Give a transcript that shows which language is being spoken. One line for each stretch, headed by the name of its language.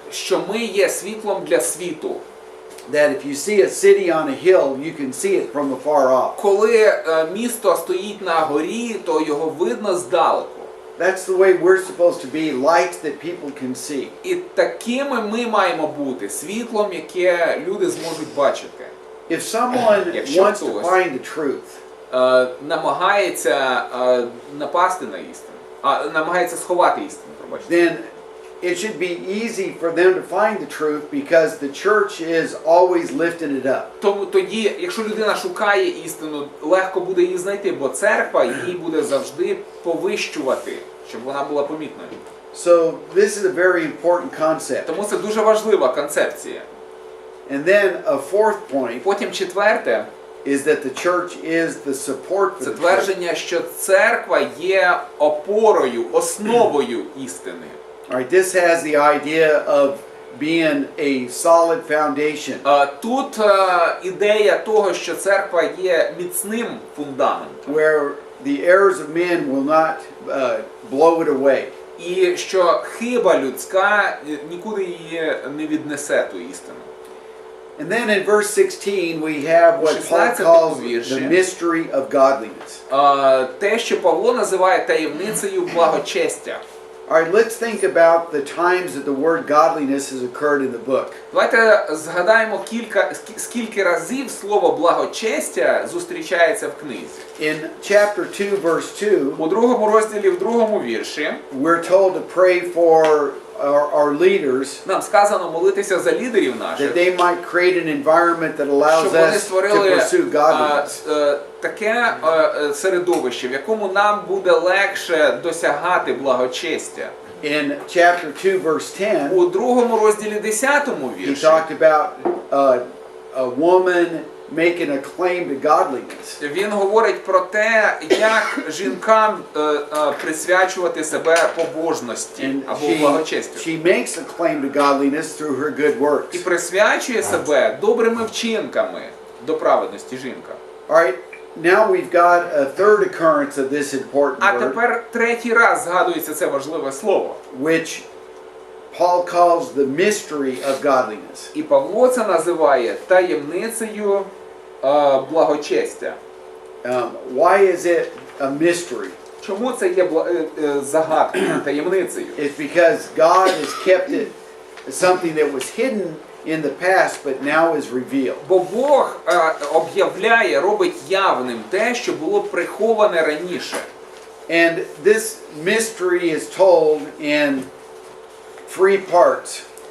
Ukrainian: Що ми є світлом для світу.
English: That if you see a city on a hill, you can see it from afar off.
Ukrainian: Коли місто стоїть на горі, то його видно здалеку.
English: That's the way we're supposed to be, lights that people can see.
Ukrainian: І такими ми маємо бути, світлом, яке люди зможуть бачити.
English: If someone
Ukrainian: Якщо
English: wants to
Ukrainian: хтось
English: find the truth,
Ukrainian: намагається напасти на істину, намагається сховати істину, пробачте,
English: then it should be easy for them to find the truth because the church is always lifting it up.
Ukrainian: Тому тоді, якщо людина шукає істину, легко буде її знайти, бо церква її буде завжди повищувати, щоб вона була помітною.
English: So this is a very important concept.
Ukrainian: Тому це дуже важлива концепція.
English: And then a fourth point
Ukrainian: Потім четверте,
English: is that the church is the support for
Ukrainian: це
English: the church.
Ukrainian: твердження, що церква є опорою, основою істини.
English: All right, this has the idea of being a solid foundation.
Ukrainian: Тут ідея того, що церква є міцним фундаментом.
English: Where the errors of men will not blow it away.
Ukrainian: І що хиба людська нікуди її не віднесе ту істину.
English: And then in verse 16 we have what Paul calls the mystery of godliness.
Ukrainian: Те, що Павло називає таємницею благочестя.
English: All right, let's think about the times that the word godliness has occurred in the book.
Ukrainian: Давайте згадаємо скільки разів слово благочестя зустрічається в книзі.
English: In chapter 2 verse 2,
Ukrainian: У другому розділі, в другому вірші,
English: we're told to pray for our leaders
Ukrainian: нам сказано молитися за лідерів
English: that
Ukrainian: наших,
English: they might create an environment that allows
Ukrainian: щоб вони
English: us to
Ukrainian: створили
English: pursue godliness.
Ukrainian: таке середовище, в якому нам буде легше досягати благочестя.
English: In chapter 2 verse 10,
Ukrainian: У другому розділі 10
English: he
Ukrainian: вірші
English: talked about a woman making a claim to godliness.
Ukrainian: Він говорить про те, як жінкам присвячувати себе побожності
English: And
Ukrainian: або благочестю.
English: she makes a claim to godliness through her good works.
Ukrainian: І присвячує себе добрими вчинками до праведності жінка.
English: All right, now we've got a third occurrence of this important
Ukrainian: А
English: word,
Ukrainian: тепер третій раз згадується це важливе слово.
English: which Paul calls the mystery of godliness.
Ukrainian: І Павло це називає таємницею благочестя.
English: Why is it a mystery?
Ukrainian: Чому це є загадкою, таємницею?
English: It's because God has kept it as something that was hidden in the past but now is revealed.
Ukrainian: Бо Бог об'являє, робить явним те, що було приховане раніше.
English: And this mystery is told in 3 parts.